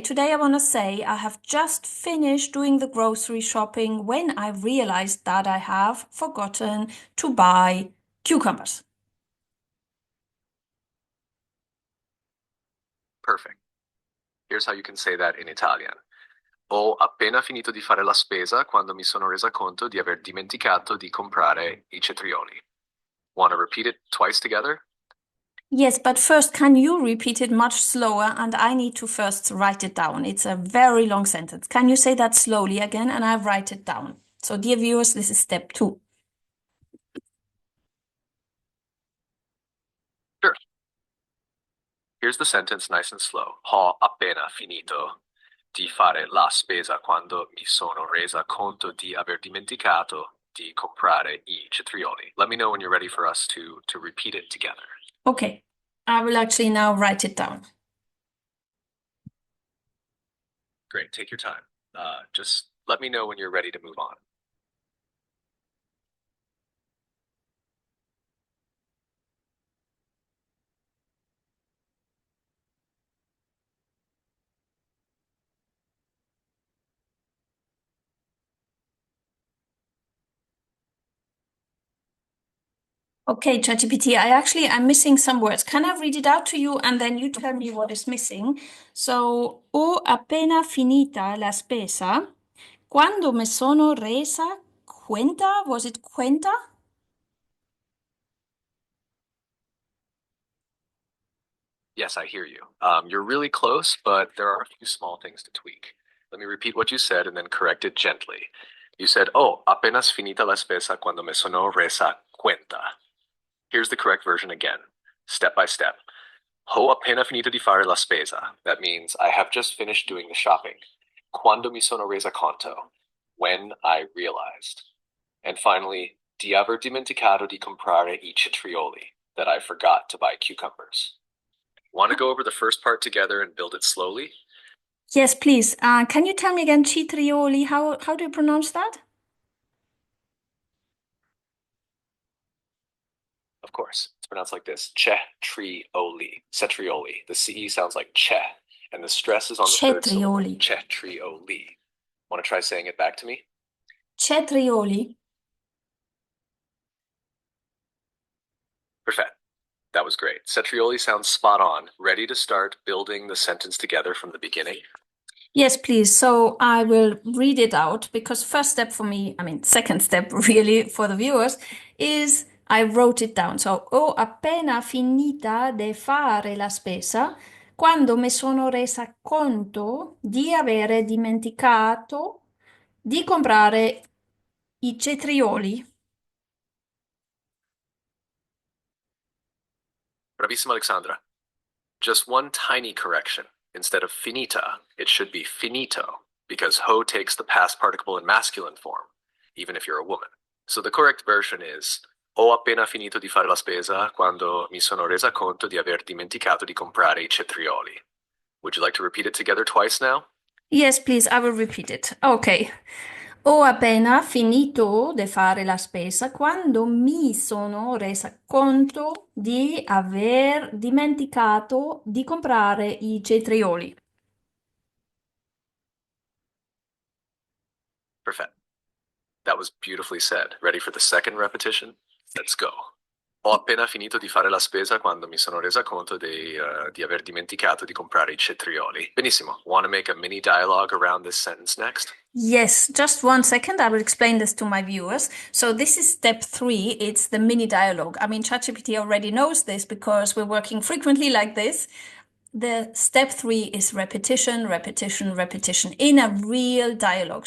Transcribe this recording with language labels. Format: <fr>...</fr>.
<en>Today I want to say I have just finished doing the grocery shopping when I realized that I have forgotten to buy cucumbers. Perfect. Here's how you can say that in Italian.</en> <it>Ho appena finito di fare la spesa quando mi sono resa conto di aver dimenticato di comprare i cetrioli.</it> <en>Want to repeat it twice together? Yes, but first, can you repeat it much slower? And I need to first write it down. It's a very long sentence. Can you say that slowly again? And I write it down. So, dear viewers, this is step two. Sure. Here's the sentence nice and slow.</en> <it>Ho appena finito di fare la spesa quando mi sono resa conto di aver dimenticato di comprare i cetrioli.</it> <en>Let me know when you're ready for us to repeat it together. Okay, I will actually now write it down. Great, take your time. Just let me know when you're ready to move on. Okay, ChatGPT, I'm missing some words. Can I read it out to you and then you tell me what is missing?</en> <it>So, ho appena finita la spesa. Quando me sono resa cuenta?</it> <en>Was it cuenta? Yes, I hear you. You're really close, but there are a few small things to tweak. Let me repeat what you said and then correct it gently. You said, oh,</en> <it>apenas finita la spesa cuando me sono resa cuenta.</it> <en>Here's the correct version again, step by step.</en> <it>Ho appena finito di fare la spesa.</it> <en>That means I have just finished doing the shopping.</en> <it>Quando mi sono resa conto.</it> <en>When I realized. And finally,</en> <it>di aver dimenticato di comprare I cetrioli.</it> <en>That I forgot to buy cucumbers. Want to go over the first part together and build it slowly? Yes, please. Can you tell me again, citrioli? How do you pronounce that? Of course, it's pronounced like this. Cetrioli. Cetrioli. The CE sounds like che, and the stress is on the third syllable.</en> <it>Cetrioli. Cetrioli.</it> <en>Want to try saying it back to me?</en> <it>Cetrioli.</it> <en>Perfect. That was great. Cetrioli sounds spot on. Ready to start building the sentence together from the beginning? Yes, please. So I will read it out because first step for me, second step really for the viewers is I wrote it down.</en> <it>So ho appena finita de fare la spesa quando mi sono resa conto di avere dimenticato di comprare i cetrioli. Bravissima,</it> <en>Alexandra. Just one tiny correction. Instead of finita, it should be finito, because ho takes the past participle in masculine form, even if you're a woman. So the correct version is</en> <it>ho appena finito di fare la spesa quando mi sono resa conto di aver dimenticato di comprare I cetrioli.</it> <en>Would you like to repeat it together twice now? Yes, please, I will repeat it. Ok.</en> <it>Ho appena finito di fare la spesa quando mi sono resa conto di aver dimenticato di comprare i cetrioli.</it> <en>Perfect. That was beautifully said. Ready for the second repetition? Let's go.</en> <it>Ho appena finito di fare la spesa quando mi sono resa conto di aver dimenticato di comprare I cetrioli. Benissimo.</it> <en>Want to make a mini dialogue around this sentence next? Yes, just one second. I will explain this to my viewers. So this is step three. It's the mini dialogue. ChatGPT already knows this because we're working frequently like this. The step three is repetition, repetition, repetition in a real dialogue.</en>